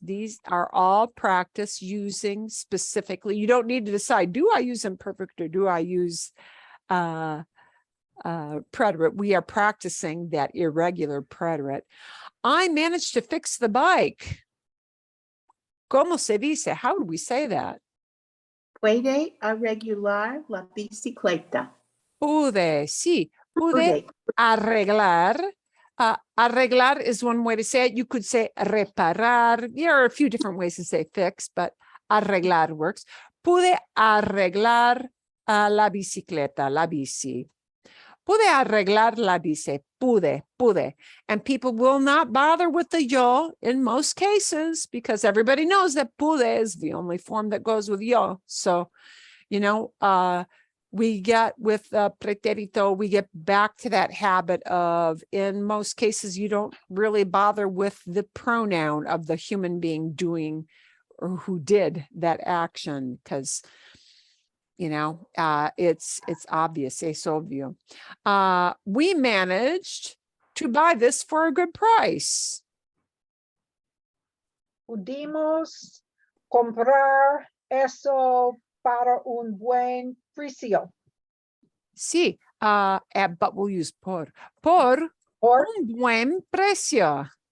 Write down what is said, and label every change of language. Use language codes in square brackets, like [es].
[en] These are all practice using specifically. You don't need to decide, do I use imperfect or do I use preterit? We are practicing that irregular preterit. I managed to fix the bike. [es] ¿Cómo se dice? [en] How would we say that? [es] Puede arreglar la bicicleta. Pude, sí. Pude Pude. arreglar. [en] Arreglar is one way to say it. You could say reparar. There are a few different ways to say fix, but arreglar works. [es] Pude arreglar la bicicleta, la bici. Pude arreglar la bici. Pude. [en] And people will not bother with the yo in most cases because everybody knows that pude is the only form that goes with yo. So, you know, we get with preterito, we get back to that habit of, in most cases, you don't really bother with the pronoun of the human being doing or who did that action because, you know, it's obvious, [es] es obvio. [en] We managed to buy this for a good price. [es] Pudimos comprar eso para un buen precio. [en] Sí, but we'll use [es] por un buen precio.